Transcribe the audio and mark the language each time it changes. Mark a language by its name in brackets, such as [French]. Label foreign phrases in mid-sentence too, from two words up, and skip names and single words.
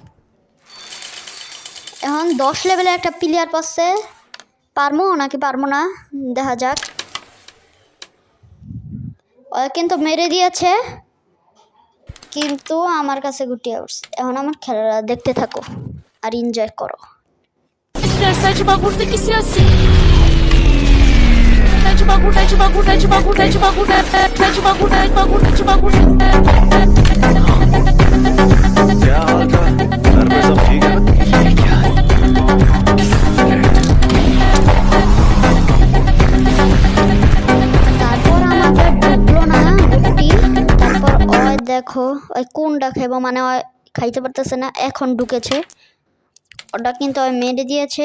[Bangla] এখন 10 লেভেলে একটা প্লেয়ার পাচ্ছে। পারবো নাকি পারবো না দেখা যাক। ওরা কিন্তু মেরে দিয়েছে, কিন্তু আমার কাছে গুটিয়ে উঠছে। এখন আমার খেলাটা দেখতে থাকো আর এনজয় করো। [Portuguese] De bagulho tem que ser assim. De bagulho, de bagulho, de bagulho, de bagulho, de bagulho, de bagulho, de bagulho. [Hindi] क्या हाल था? घर में सब ठीक है ना? [Bangla] তারপর আমাকে ঢুকলো না গুটি। তারপর ওই দেখো ওই কোনটা খাইবো, মানে ওই খাইতে পারতেছে না। এখন ঢুকেছে, ওটা কিন্তু ওই মেরে দিয়েছে।